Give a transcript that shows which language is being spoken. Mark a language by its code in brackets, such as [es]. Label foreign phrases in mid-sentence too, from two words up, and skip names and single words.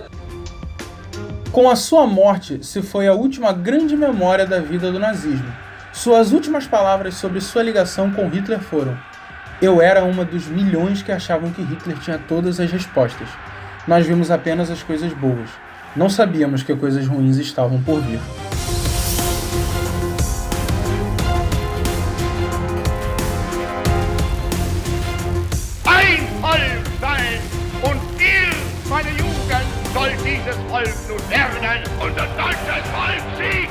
[pt] Com a sua morte, se foi a última grande memória da vida do nazismo. Suas últimas palavras sobre sua ligação com Hitler foram: "Eu era uma dos milhões que achavam que Hitler tinha todas as respostas. Nós vimos apenas as coisas boas. Não sabíamos que coisas ruins estavam por vir." [de] Ein Volk sein und ihr, meine Jugend, soll dieses Volk nun werden, unser deutsches Volk